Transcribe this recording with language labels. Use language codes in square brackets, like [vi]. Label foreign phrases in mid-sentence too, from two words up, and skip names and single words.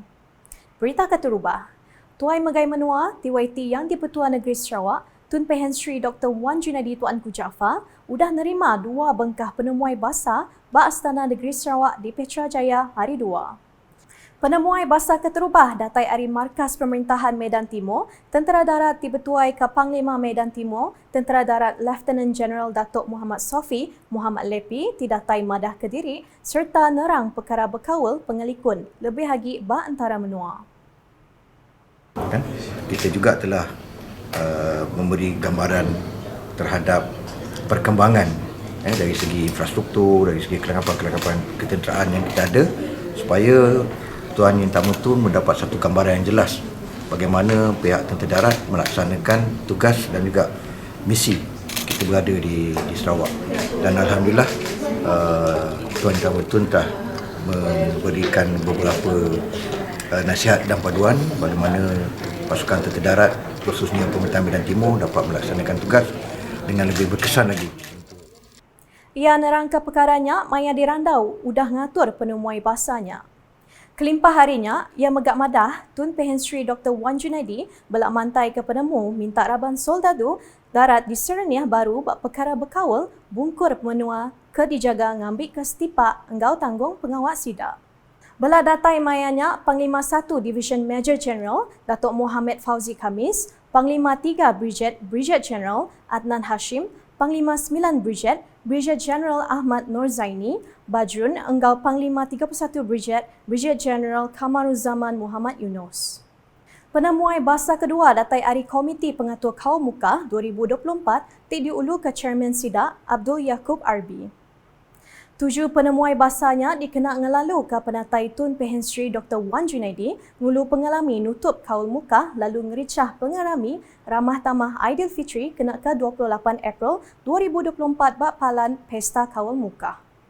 [iba] Berita keterubah. Tuai Megai Menua, TYT yang di-Pertuan Negeri Sarawak, Tun Pehen Sri Dr. Wan Junadi Tuanku Jaafar, udah nerima 2 bengkah penemuai basah bak Astana Negeri Sarawak di Petrajaya hari 2. Penemuai basah keterubah datai dari Markas Pemerintahan Medan Timur, Tentera Darat di-Betuai ke Panglima Medan Timur, Tentera Darat Lieutenant General Datuk Muhammad Sofi, Muhammad Lepi, Tidatai Madah Kediri, serta nerang perkara berkawal pengelikun lebih lagi bak antara menua. [ms] Kita juga telah memberi gambaran terhadap perkembangan dari segi infrastruktur, dari segi kelengkapan ketenteraan yang kita ada, supaya Tuan Yang Tamu Tun mendapat satu gambaran yang jelas bagaimana pihak Tentera Darat melaksanakan tugas dan juga misi kita berada di Sarawak. Dan Alhamdulillah Tuan Yang Tamu Tun telah memberikan beberapa nasihat dan paduan bagaimana pasukan Tentera Darat khususnya Pemerintahan Medan Timur dapat melaksanakan tugas dengan lebih berkesan lagi. [iba] Ia nerangka perkaranya maya dirandau udah ngatur penemuai basahnya. Kelimpah harinya, ia megak madah Tun Pehen Sri Dr. Wan Junadi belak mantai ke penemu minta Raban Soldadu Darat di Sereniah baru bak perkara berkawal bungkur menua ke dijaga ngambil ke setipak enggau tanggung pengawal sidak. Bela datai mayanya Panglima 1 Division Major General Datuk Mohamed Fauzi Khamis, Panglima 3 Brigadier General Adnan Hashim, Panglima 9 Brigadier General Ahmad Nur Zaini, Bajrun Enggau Panglima 31 Brigadier General Kamaruzaman Muhammad Yunus. Penemuai basah kedua datai dari Komiti Pengatur Kaum Muka 2024 diulu ke Chairman Sidak Abdul Yaakob Arbi. 7 penemuai basahnya dikena ngelalu ke penatai Tun Pehen Sri Dr. Wan Junadi ngulu pengalami nutup kaul muka lalu ngericah pengarami ramah tamah Aidilfitri kena ke 28 April 2024 bak palan Pesta Kaul Muka.